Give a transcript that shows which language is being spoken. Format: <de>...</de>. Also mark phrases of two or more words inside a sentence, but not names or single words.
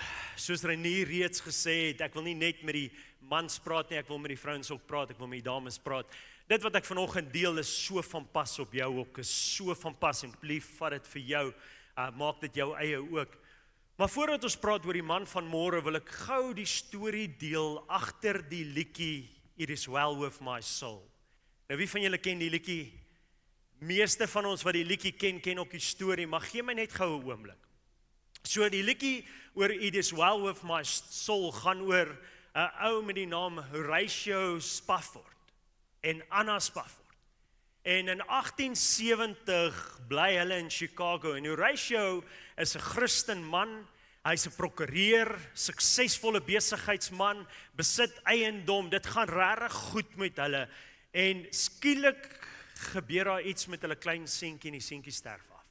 <af>Soos Renier reeds gesê het, ek wil nie net met die mans praat nie, ek wil met die vrouens ook praat, ek wil met die dames praat. Dit wat ek vanoggend deel is so van pas op jou ook, is so van pas en lief, vat dit vir jou, maak dit jou eie ook. Maar voordat ons praat oor die man van môre, wil ek gou die storie deel agter die liedjie It is well with my soul. Nou wie van julle ken die liedjie? Meeste van ons wat die liedjie ken ook die storie, maar gee my net gou 'n oomblik. So die liedjie oor It is well with my soul gaan oor 'n ou met die naam Horatio Spafford en Anna Spafford. En in 1870 bly hulle in Chicago en Horatio is 'n Christen man, hy's 'n prokureur, suksesvolle besigheidsman, besit eiendom, dit gaan regtig goed met hulle en skielik gebeur daar iets met hulle klein seentjie en die seentjie sterf af.</af>